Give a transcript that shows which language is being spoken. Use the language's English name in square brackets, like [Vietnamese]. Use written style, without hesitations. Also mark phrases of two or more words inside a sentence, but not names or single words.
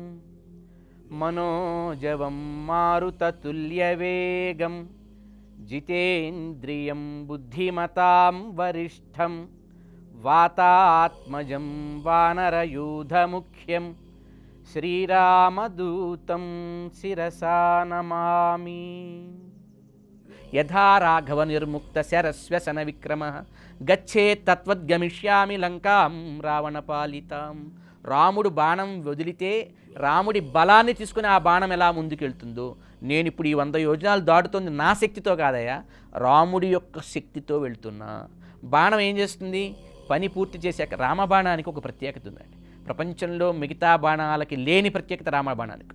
[Sanskrit] मनोजवं मारुततुल्यवेगं जितेन्द्रियं बुद्धिमतां वरिष्ठं वातात्मजं वानरयूथमुख्यं श्रीरामदूतं शिरसा नमामि। यथा राघव निर्मुक्त शरस्व्यसन विक्रमः गच्छेत् तत्वद्गमिष्यामि లంకాం రావణపాలితాం। [Telugu] రాముడు బాణం వదిలితే రాముడి బలాన్ని తీసుకుని ఆ బాణం ఎలా ముందుకెళ్తుందో నేను ఇప్పుడు ఈ 100 యోజనాలు దాటుతుంది నా శక్తితో కాదయ్యా, రాముడి యొక్క శక్తితో వెళ్తున్నా। బాణం ఏం చేస్తుంది? పని పూర్తి చేశాక రామబాణానికి ఒక ప్రత్యేకత ఉందండి. ప్రపంచంలో మిగతా బాణాలకి లేని ప్రత్యేకత రామబాణానికి.